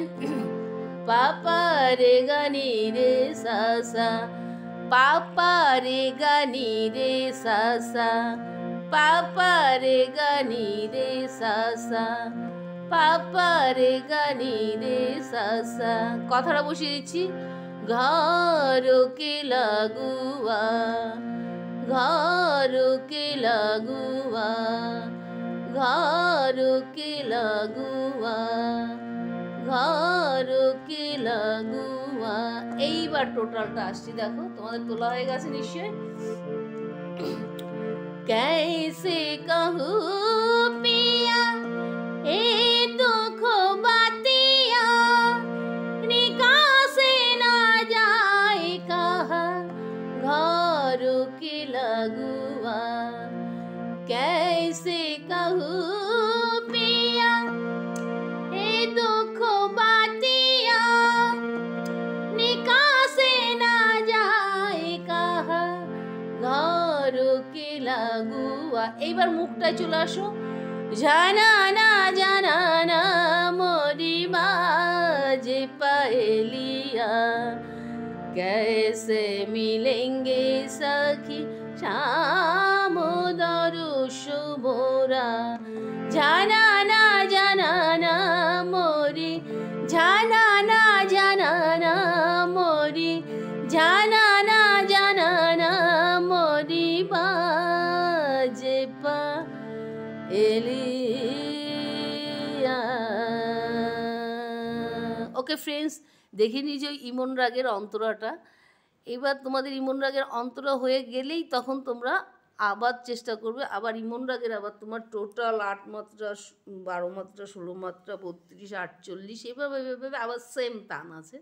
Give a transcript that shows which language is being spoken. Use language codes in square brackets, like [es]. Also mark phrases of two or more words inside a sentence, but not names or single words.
[bn] পাপা রে গা নি রে সা সা, পাপা রে গা নি রে সা সা, পাপা রে গা নি রে সা সা, পাপা রে গা নি রে সা সা। কথাটা বসিয়ে দিচ্ছি। [hi] घरों के लगुआ, घरों के लगुआ, घरों के लगुआ, घरों के लगुआ। [bn] এইবার টোটালটা আসছি, দেখো তোমাদের তোলা হয়ে গেছে নিশ্চয়। [hi] कैसे कहूँ पिया ए दुख बातिया, निकासे ना जाए कहा घरों के लगुआ। कैसे कहूँ पिया ए दुख बातिया, निकासे ना जाए कहा घरों के लगुआ। [bn] এইবার মুখটায় চলে আসো। [hi] जाना ना मोरी बाजे पहेलिया, कैसे मिलेंगे सखी शाम दरुश मोरा। जाना ना मोरी, जाना ना मोरी, जाना ना मोरी बाजे पहेलिया। [en] okay friends, [bn] দেখে নিয়েছো ইমন রাগের অন্তরাটা। এবার তোমাদের ইমন রাগের অন্তরা হয়ে গেলেই তখন তোমরা আবার চেষ্টা করবে, আবার ইমন রাগের আবার তোমার টোটাল 8 মাত্রা, 12 মাত্রা, 16 মাত্রা, 32, 48, এভাবে আবার সেম টান আছে।